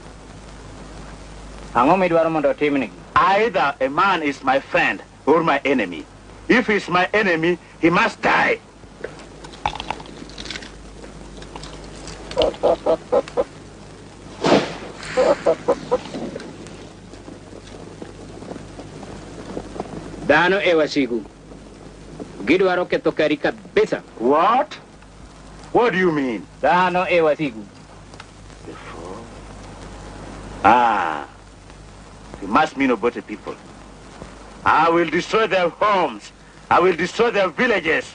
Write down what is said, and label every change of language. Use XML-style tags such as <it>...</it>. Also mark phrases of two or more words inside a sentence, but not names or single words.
<en>Either a man is my friend or my enemy. If he's my enemy, he must die.</en> <luo>Dano ewasigu. Gidwaro ketho kari kabisa.</luo> <en>What? What do you mean?</en> <luo>Dano ewasigu.</luo> <en>You must mean about the people. I will destroy their homes. I will destroy their villages.</en>